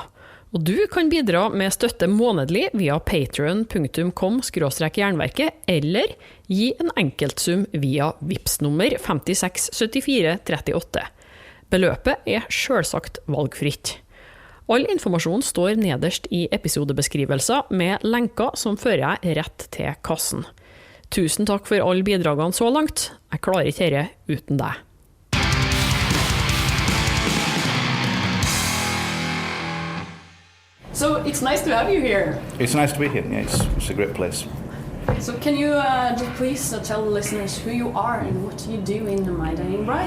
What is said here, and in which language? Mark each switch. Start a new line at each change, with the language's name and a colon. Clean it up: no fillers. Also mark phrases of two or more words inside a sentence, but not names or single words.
Norwegian: Og du kan bidra med støtte månedlig via patreon.com/jernverket eller gi en enkeltsum via Vipps-nummer 567438. Beløpet er selvsagt valgfritt. All informasjon står nederst i episodebeskrivelser med lenker som fører jeg rett til kassen. Tusen takk for alle bidragene så langt. Jeg klarer ikke dette uten deg.
English: So it's nice to have you here. It's nice to be here. Yeah, it's a great place. So can you just please tell the listeners who you are and what you do in My Dying Bride?